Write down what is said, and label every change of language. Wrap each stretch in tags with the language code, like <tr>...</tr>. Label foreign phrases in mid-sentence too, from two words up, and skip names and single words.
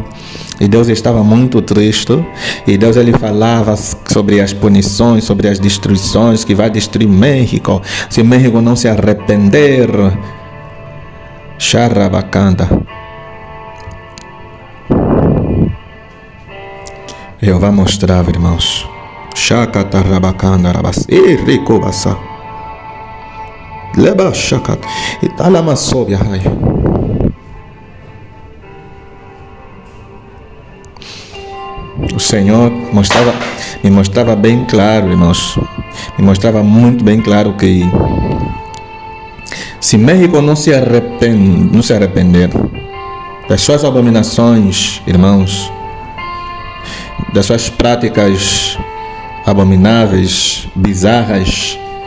<pt>E Deus estava muito triste. E Deus ele falava sobre as punições, sobre as destruições que vai destruir México. Se México não se arrepender. Charabacanda. Jeová mostrava, irmãos. Chacatarabacanda rabas. Irricobassa. Leba chacat. Italamassobia. O Senhor me mostrava bem claro, irmãos. Me mostrava muito bem claro que se México não se arrepender das suas abominações, irmãos, das suas práticas abomináveis, bizarras,</pt>